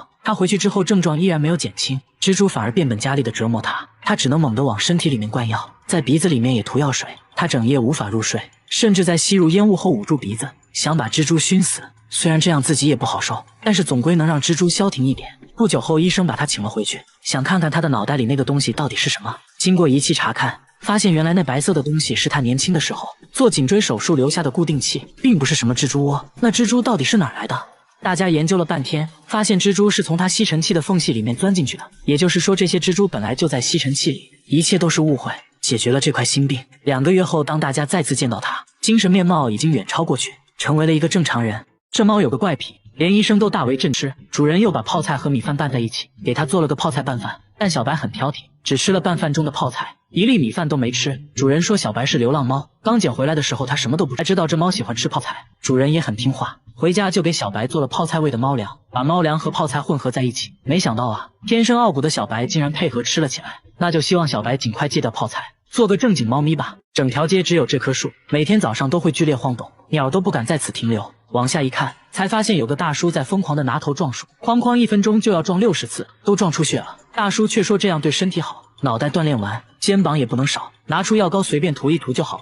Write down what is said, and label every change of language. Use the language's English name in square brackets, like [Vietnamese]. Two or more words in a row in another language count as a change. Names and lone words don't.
[Chinese] 他回去之後症狀依然沒有減輕，蜘蛛反而變本加厲地折磨他，他只能猛地往身體裡面灌藥，在鼻子裡面也塗藥水。他整夜無法入睡，甚至在吸入煙霧後捂住鼻子，想把蜘蛛燻死。雖然這樣自己也不好受，但是總歸能讓蜘蛛消停一點。不久後，醫生把他請了回去，想看看他的腦袋裡那個東西到底是什麼。經過儀器查看， 發現原來那白色的東西是他年輕的時候做頸椎手術留下的固定器，并不是什麼蜘蛛窩。那蜘蛛到底是哪兒來的？大家研究了半天，發現蜘蛛是從他吸塵器的縫隙裡面鑽進去的，也就是說這些蜘蛛本來就在吸塵器裡，一切都是誤會。解決了這塊心病。2個月後，當大家再次見到他，精神面貌已經遠超過去，成為了一個正常人。這貓有個怪癖，連醫生都大為震吃。主人又把泡菜和米飯拌在一起，給他做了個泡菜拌飯，但小白很挑剔，只吃了拌飯中的泡菜，一粒米飯都沒吃。主人說小白是流浪貓，剛撿回來的時候他什麼都不知道，才知道這貓喜歡吃泡菜。主人也很聽話，回家就給小白做了泡菜味的貓糧，把貓糧和泡菜混合在一起。沒想到啊，天生傲骨的小白竟然配合吃了起來。那就希望小白盡快戒掉泡菜，做個正經貓咪吧。整條街只有這棵樹，每天早上都會劇烈晃動，鳥都不敢在此停留。往下一看，才發現有個大叔在瘋狂地拿頭撞樹，哐哐1分鐘就要撞60次，都撞出血了。大叔卻說這樣對身體好，腦袋鍛鍊完，肩膀也不能少，拿出藥膏隨便塗一塗就好了。